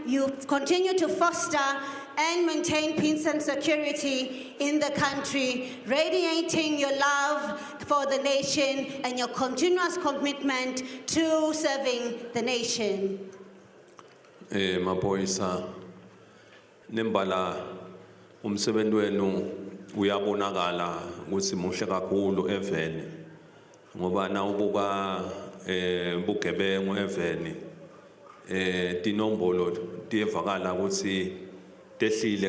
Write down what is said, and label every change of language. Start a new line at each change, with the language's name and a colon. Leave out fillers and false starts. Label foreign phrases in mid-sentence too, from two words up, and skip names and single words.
English: You continue to foster and maintain peace and security in the country, radiating your love for the nation and your continuous commitment to serving the nation.
Swati: Maphoyisa nembala umsebenzi wenu uyabonakala ukuthi muhle kakhulu eveni ngoba na ubuka bugebengu eveni tinombolo tiyevakala ukuthi tehlile